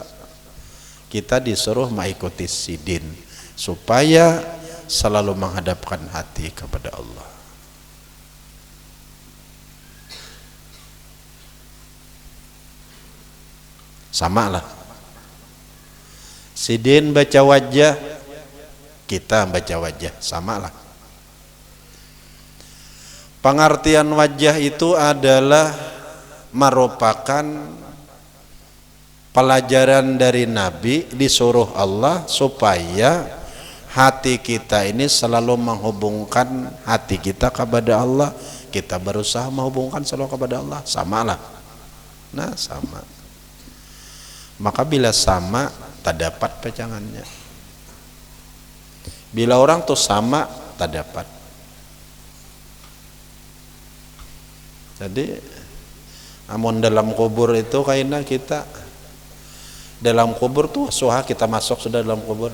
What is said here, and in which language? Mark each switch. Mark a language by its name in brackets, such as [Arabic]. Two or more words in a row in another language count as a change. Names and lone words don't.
[Indonesian] Kita disuruh mengikuti sidin supaya selalu menghadapkan hati kepada Allah. Sama lah. Sidin baca wajah, kita baca wajah, sama lah. Pengertian wajah itu adalah merupakan pelajaran dari Nabi, disuruh Allah supaya hati kita ini selalu menghubungkan hati kita kepada Allah. Kita berusaha menghubungkan selalu kepada Allah, samalah. Nah sama. Maka bila sama tak dapat pecangannya. Bila orang tuh sama tak dapat. [Banjar] Jadi amun dalam kubur itu kayaknya kita Dalam kubur tuh suah kita masuk sudah dalam kubur.